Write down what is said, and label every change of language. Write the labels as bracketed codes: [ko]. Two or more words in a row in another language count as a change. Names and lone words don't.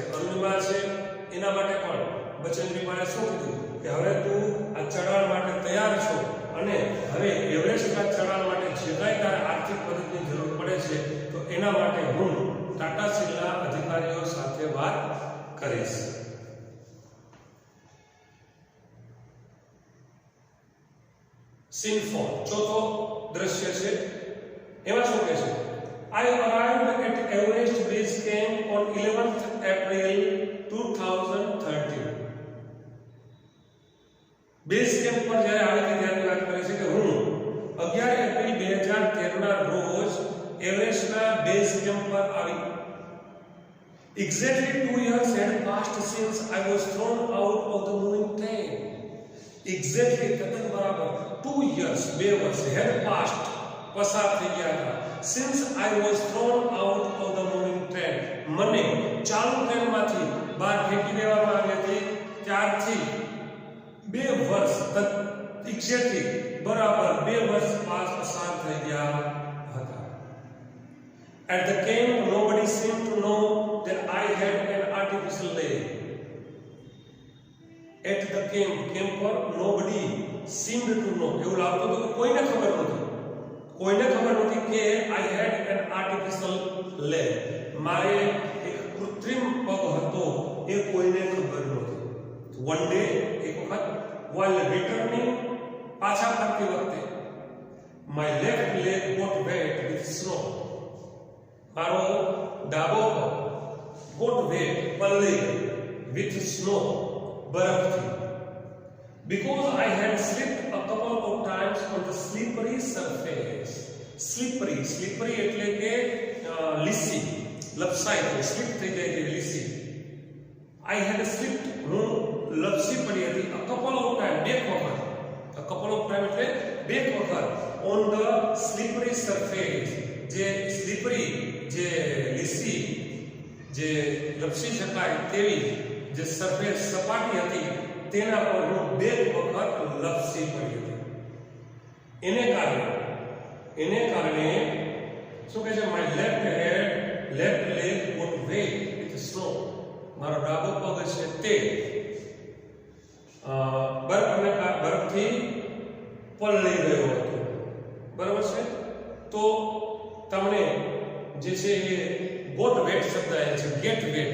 [gu] અરુણિમા છે એના માટે પણ બચેન્દ્રીપાલે શું કીધું કે હવે તું આ ચઢાણ માટે તૈયાર છો, અને હવે એવરેસ્ટના ચઢાણ માટે જે કાંઈ તારે આર્થિક મદદની જરૂર પડે છે તો એના માટે હું ટાટા સ્ટીલના અધિકારીઓ સાથે વાત કરીશ. સીન 4, ચોથો દ્રશ્ય છે. એમાં શું કહે છે? [en] I arrived at Everest Base Camp on 11th April 2013. [gu] બેઝ કેમ્પ પર જ્યારે આવી ત્યારે વાત કરે છે કે હું 11 એપ્રિલ 2013 ના રોજ એવરેસ્ટના બેઝ કેમ્પ પર આવી. [en] Exactly 2 years had passed since I was thrown out of the moving train. Exactly, [gu] તદ્દન બરાબર 2 years, 2 વર્ષ [en] had passed, [gu] પસાર થઈ ગયા હતા. [en] Since I was thrown out of the moving train, [gu] મને ચાલુ ટ્રેનમાંથી બહાર ફેંકી દેવામાં આવી હતી. ત્યારથી 2 વર્ષ, exactly બરાબર 2 વર્ષ પસાર થઈ ગયા હતા. [en] At the camp, nobody seemed to know that I had an artificial leg. At the camp [gu] પર [en] nobody seemed to know, [gu] એવું લાગતું હતું કે કોઈને ખબર નહોતી કે [en] I had an artificial leg, [gu] મારે એક કૃત્રિમ પગ હતો એ કોઈને ખબર નહોતી. [en] One day, [gu] એક વખત, [en] while returning, [gu] પાછા ફરતી વખતે, [en] my left leg got wet with snow. [gu] મારો ડાબો પગ [en] got wet, [gu] પલળી [en] with snow, [gu] બરફથી. [en] Because I had slipped a couple of times on the slippery surface. [gu] Slippery એટલે કે લીસી, લપસાઈ ગઈ, સ્લીપ થઈ જાય કે લીસી. [en] I had slipped, [gu] હું લપસી પડી હતી. [en] a couple of time, [gu] બે વખત. [en] a couple of time [gu] એટલે બે વખત [en] on the slippery surface, [gu] જે સ્લીપરી, જે લીસી, જે લપસી શકાય તેવી જે સરફેસ, સપાટી હતી તેના પર હું બે વખત લપસી પડી હતી. એને કારણે શું કહે છે? [en] my left left leg got wet with snow. [gu] મારો ડાબો પગ છે તે બરફથી પલળી ગયો હતો. બરાબર છે. તો તમને જે છે એ [en] got wet [gu] શબ્દ આવે છે. [en] get wet.